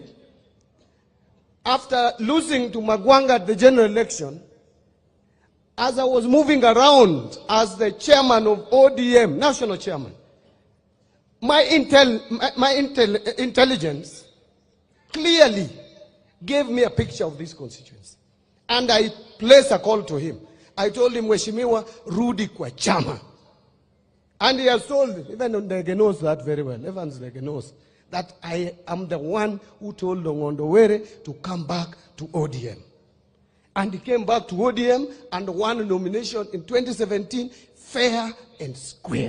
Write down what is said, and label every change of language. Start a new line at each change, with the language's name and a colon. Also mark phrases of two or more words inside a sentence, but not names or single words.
English: After losing to Magwanga at the general election, as I was moving around as the chairman of ODM, national chairman, my intelligence clearly gave me a picture of this constituency. And I placed a call to him. I told him,
Swahili: Mheshimiwa, rudi kwa chama.
English: And he has told, even Ndege knows that very well, Evans Ndege knows, that I am the one who told Ong'ondo Were to come back to ODM. And he came back to ODM and won a nomination in 2017, fair and square.